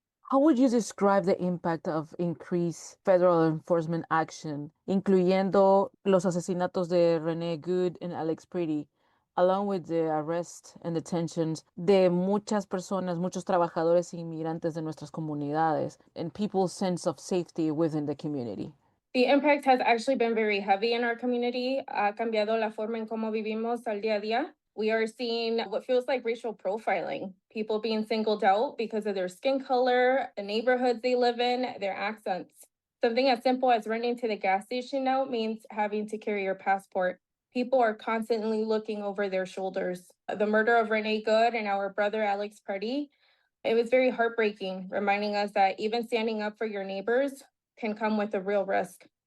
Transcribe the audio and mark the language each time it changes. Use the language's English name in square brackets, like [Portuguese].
[English] How would you describe the impact of increased federal enforcement action, [Spanish] incluyendo los asesinatos de [English] Renee Good and Alex Pretty, along with the arrest and detentions [Spanish] de muchas personas, muchos trabajadores inmigrantes de nuestras comunidades, [English] and people's sense of safety within the community? The impact has actually been very heavy in our community. [Spanish] Ha cambiado la forma en cómo vivimos al día a día. [English] We are seeing what feels like racial profiling, people being singled out because of their skin color, the neighborhoods they live in, their accents. Something as simple as running to the gas station now means having to carry your passport. People are constantly looking over their shoulders. The murder of Renee Good and our brother Alex Purdy, it was very heartbreaking, reminding us that even standing up for your neighbors can come with a real risk.